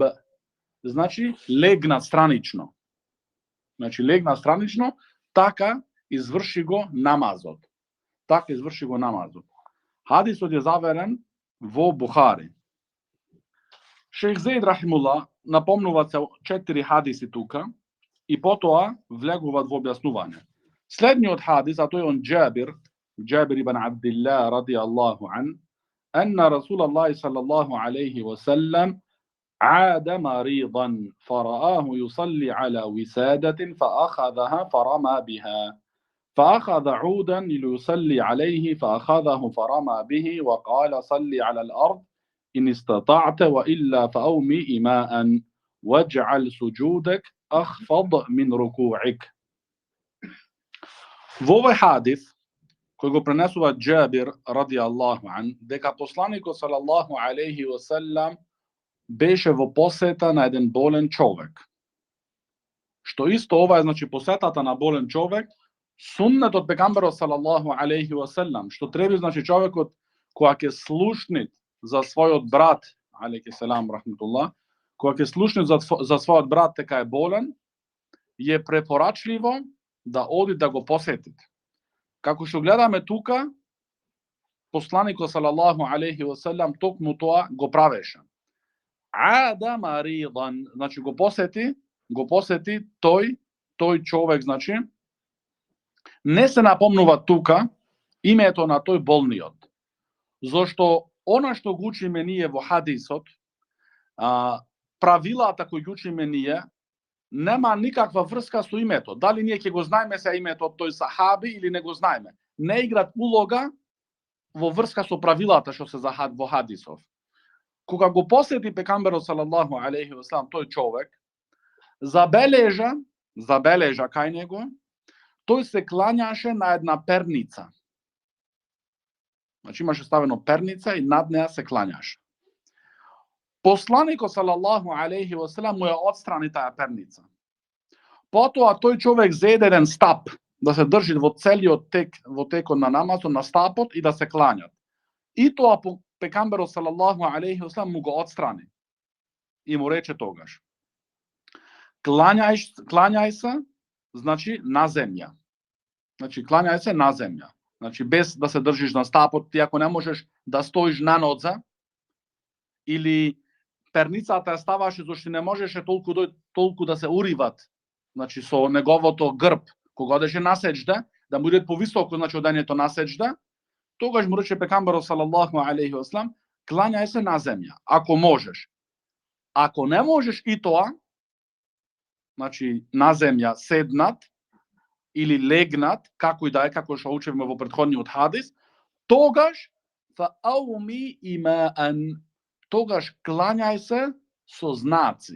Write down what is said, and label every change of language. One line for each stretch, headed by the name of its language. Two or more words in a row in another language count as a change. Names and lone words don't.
Macedonian: Значи легнат странично. Значи легнат странично, така изврши го намазот. Така изврши го намазот. Хадисот е заверен во Бухари. Шејх Зейд рахимуллах напомнуваат се 4 хадиси тука и потоа влегуваат во објаснување. Следниот хадис, а тој е он
Arabic: Джабир ибн Абдилlah رضي الله عنه أن رسول الله صلى الله عليه وسلم عاد مريضا فرآه يصلي على وسادة فأخذها فرمى بها فأخذ عودا ليصلي عليه فأخذه فرمى به وقال: صل على الأرض إن استطعت وإلا فأومي إماء واجعل سجودك أخفض من ركوعك.
Macedonian: Во овој хадис кој го пренесува Джабир
Arabic: رضي الله عنه,
Macedonian: дека посланикот
Arabic: صلى الله عليه وسلم
Macedonian: беше во посета на еден болен човек. Што исто ова е, значи, посетата на болен човек, суннет од пегамберот
Arabic: صلى الله عليه وسلم,
Macedonian: што треба, значи, човекот кога ќе слушнит за својот брат,
Arabic: عليه السلام رحمة الله,
Macedonian: кога ќе слушнит за својот брат дека е болен, е препорачливо да оди да го посетите. Како што гледаме тука, посланикот
Arabic: صلى الله عليه وسلم
Macedonian: токму тоа го правеше.
Arabic: عاد مريضا,
Macedonian: значи го посети тој човек, значи не се напомнува тука името на тој болниот. Зошто она што го учиме ние во хадисот, правилата кои ги учиме ние нема никаква врска со името. Дали ние ќе го знаеме се името од тој сахаби или не го знаеме. Не играат улога во врска со правилата што се во хадисов. Кога го посети пекамберот
Arabic: صلى الله عليه وسلم
Macedonian: тој човек, забележа кај него, тој се клањаше на една перница. Значи имаше ставено перница и над неа се клањаше. Посланикот
Arabic: صلى الله عليه وسلم
Macedonian: му ја отстрани таа перница. Потоа тој човек зеде еден стап да се држи во целиот текот на намазот на стапот и да се клањат. И тоа пекамберот
Arabic: صلى الله عليه وسلم
Macedonian: му го отстрани. И му рече тогаш: клањај се, значи на земја. Значи клањај се на земја. Значи без да се држиш на стапот, ти ако не можеш да стоиш на нодза или перницата ја ставаше зашто не можеше толку да се уриват, значи со неговото грб, кога одеше на сеџда, да му иде повисоко, значи одењето на сеџда, тогаш му рече пекамберот
Arabic: صلى الله عليه وسلم:
Macedonian: клањај се на земја, ако можеш. Ако не можеш и тоа, значи на земја седнат или легнат, како и да е, како што учевме во претходниот хадис, тогаш
Arabic: فأوم إيماء,
Macedonian: тогаш клањај се со знаци.